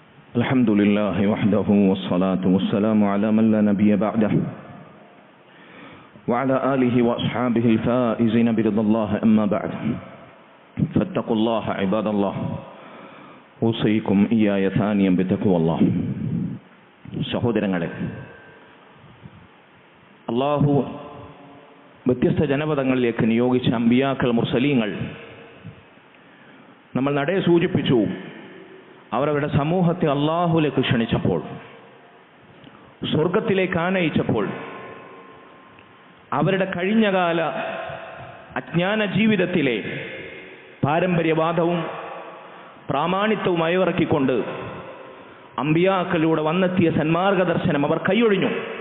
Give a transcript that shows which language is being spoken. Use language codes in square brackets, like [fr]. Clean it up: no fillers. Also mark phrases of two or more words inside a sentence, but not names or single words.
[ar] الحمد لله وحده والصلاة والسلام على من لا نبي بعده وعلى آله وأصحابه الفائزين برضا الله أما بعد فاتقوا الله عباد الله أوصيكم إياي ثانيا بتقوى الله. [ml] സഹോദരങ്ങളെ, അല്ലാഹു വ്യത്യസ്ത ജനപദങ്ങളിലേക്ക് നിയോഗിച്ച അമ്പിയാക്കൾ, മുർസലീങ്ങൾ നമ്മൾ നടേ സൂചിപ്പിച്ചു. അവരവരുടെ സമൂഹത്തെ അല്ലാഹുവിലേക്ക് ക്ഷണിച്ചപ്പോൾ, സ്വർഗത്തിലേക്ക് ആനയിച്ചപ്പോൾ, അവരുടെ കഴിഞ്ഞകാല അജ്ഞാന ജീവിതത്തിലെ പാരമ്പര്യവാദവും പ്രാമാണിത്വവും അയവിറക്കിക്കൊണ്ട് അമ്പിയാക്കളിലൂടെ വന്നെത്തിയ സന്മാർഗ ദർശനം അവർ കൈയൊഴിഞ്ഞു.